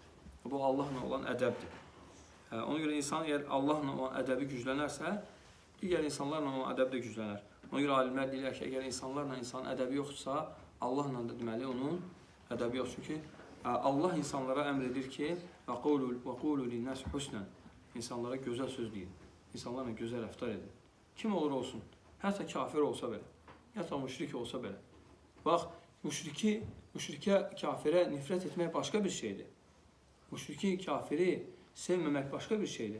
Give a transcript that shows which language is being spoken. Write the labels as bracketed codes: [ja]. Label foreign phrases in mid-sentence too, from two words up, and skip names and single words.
[az] Bu, Allahla olan ədəbdir. Ona görə insan əgər Allahla olan ədəbi güclənərsə, digər insanlarla olan ədəb də güclənər. Ona görə alimlər deyirlər ki, əgər insanlarla insanın ədəbi yoxdursa, Allahla da deməli onun ədəbi yoxdur. Çünki Allah insanlara əmr edir ki, [ar] وَقُولُوا لِلنَّاسِ حُسْنًا [az] İnsanlara gözəl söz deyin, insanlarla gözəl rəftar edin. Kim olur olsun, hətta kafir olsa belə, hətta müşrik olsa belə. Bax, müşrikə, kafirə nifrət etmək başqa bir şeydir. Müşriki, kafiri sevməmək başqa bir şeydir.